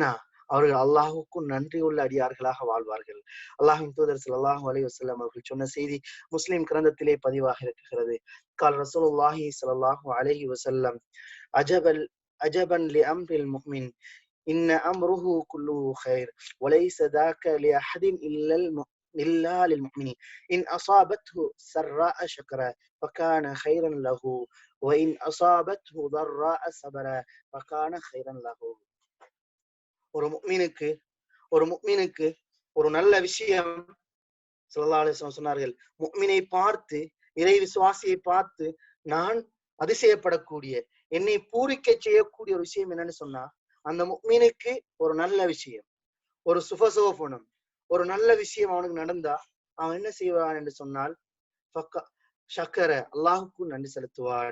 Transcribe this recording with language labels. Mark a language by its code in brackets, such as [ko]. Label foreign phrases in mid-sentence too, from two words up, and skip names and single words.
[ta] அவர்கள் அல்லாஹுக்கும் நன்றி உள்ள அடியார்களாக வாழ்வார்கள். அல்லாஹ்வின் தூதர் [ar] صلى الله عليه وسلم [ta] அவர்கள் சொன்ன செய்தி முஸ்லிம் கிரந்தத்திலே பதிவாக இருக்கிறது. [ar] قال رسول الله صلى الله عليه وسلم، عجبا لأمر المؤمن إن أمره كله خير وليس ذاك لأحد إلا للمؤمن إن أصابته سراء شكر فكان خيرا له وإن أصابته ضراء صبر فكان خيرا له. [ta] ஒரு முஃமினுக்கு ஒரு நல்ல விஷயம் [ar] صلى الله عليه وسلم [ta] சொன்னார்கள். முஃமினை பார்த்து, இறை விசுவாசியை பார்த்து நான் அதிசயப்படக்கூடிய, என்னை பூரிக்க செய்யக்கூடிய ஒரு விஷயம் என்னன்னு சொன்னா, அந்த முஃமினுக்கு ஒரு நல்ல விஷயம், ஒரு சுபசோபனம், ஒரு நல்ல விஷயம் அவனுக்கு நடந்தா அவன் என்ன செய்வான் என்று சொன்னால், ஷக்கர, அல்லாஹுக்கு நன்றி செலுத்துவான்.